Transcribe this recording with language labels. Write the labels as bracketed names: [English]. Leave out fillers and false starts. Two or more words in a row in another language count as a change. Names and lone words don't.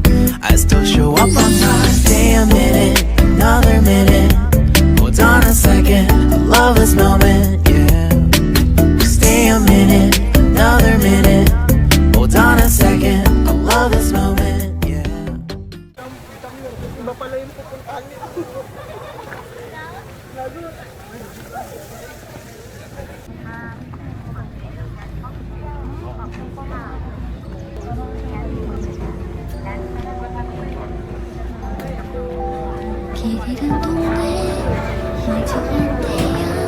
[English] I still show up on time. Stay a minute, another minute. Hold on a second, I love this moment, yeah. Stay a minute, another minute. Hold on a second, I love this moment, yeah. [Filipino] Iba pala yung pupuntahan niya. [Korean] 길 잃은 동네 마주할 때야